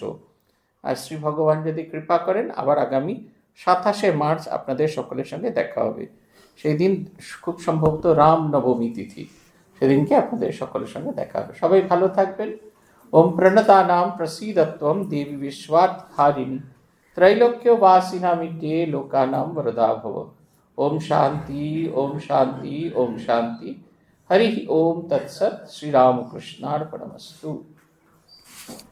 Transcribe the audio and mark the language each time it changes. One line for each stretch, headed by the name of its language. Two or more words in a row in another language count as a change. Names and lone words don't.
Bangla: আর শ্রী ভগবান যদি কৃপা করেন, আবার আগামী 27শে মার্চ আপনাদের সকলের সঙ্গে দেখা হবে। সেই দিন খুব সম্ভবত রাম নবমী তিথি, সেদিনকে আপনাদের সকলের সঙ্গে দেখা হবে। সবাই ভালো থাকবেন।
Sanskrit: ওম প্রণতানাম প্রসীদত্বম দেবী বিশ্বাৎহারিণী त्रैलोक्यवासिनामिड्ये लोकानां वरदा भव। ओम शांति, ओम शांति, ओम शांति। हरि ओम तत्सत। श्री रामकृष्णार्पणमस्तु।